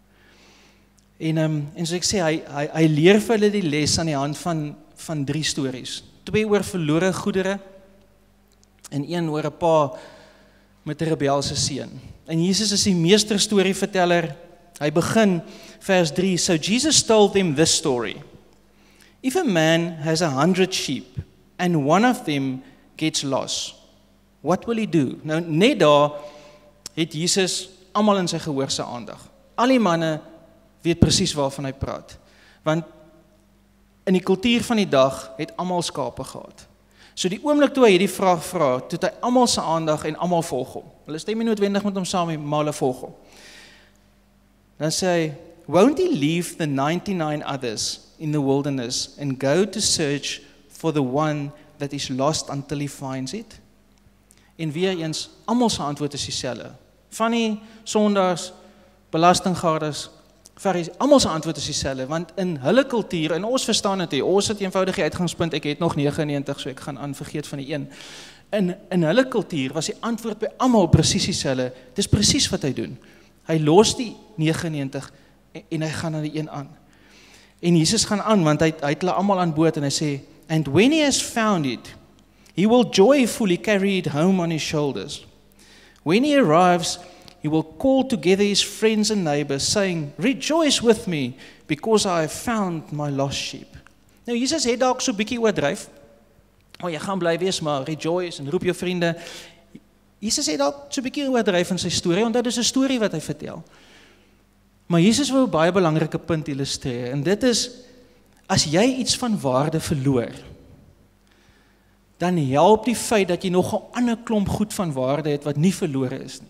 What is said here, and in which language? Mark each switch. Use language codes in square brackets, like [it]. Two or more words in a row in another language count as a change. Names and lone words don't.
[af] En soos ek sê, hy leer vir hulle die les aan die hand van 3 stories. 2 oor verlore goedere, en 1 oor 'n pa met 'n rebelse seun. En Jesus is die meesterstorieverteller. Hy begin vers 3, [en] so Jesus told them this story. If a man has 100 sheep, and one of them gets lost, what will he do? [af] Nou, net daar het Jesus almal in sy gehoor se aandag. Al die manne weet presies waarvan hy praat. Want in die kultuur van die dag het almal skape gehad. So die oomblik toe hy hierdie vraag vra, toe het hy almal se aandag en almal volg hom. Hulle stem nie noodwendig met hom saam nie, maar hulle volg hom. Dan sê hy, [en] won't he leave the 99 others in the wilderness and go to search for the one that is lost until he finds it? [af] En weer eens, almal se antwoord is dieselfde. Van die sondaars, belastinggaarders, almal se antwoord is dieselfde, want in hulle kultuur, en ons verstaan dit, ons het eenvoudig die uitgangspunt, ek het nog 99, so ek gaan aan vergeet van die 1. In hulle kultuur was die antwoord by almal presies dieselfde. Dis presies wat hy doen. Hy los die 99 en hy gaan na die 1 aan. En Jesus gaan aan, want hy het hulle almal aan boord en hy sê, [en] and when he has found it, he will joyfully carry it home on his shoulders. When he arrives, he will call together his friends and neighbors, saying, rejoice with me, because I have found my lost sheep. [af] Nou, Jesus het dalk so bietjie oordryf. Jy gaan bly wees, maar rejoice, en roep jou vriende. Jesus het dalk so bietjie oordryf in sy storie, want dit is 'n storie wat hy vertel. Maar Jesus wil 'n baie belangrike punt illustreer, en dit is, as jy iets van waarde verloor, dan help die feit dat jy nog 'n ander klomp goed van waarde het wat nie verlore is nie.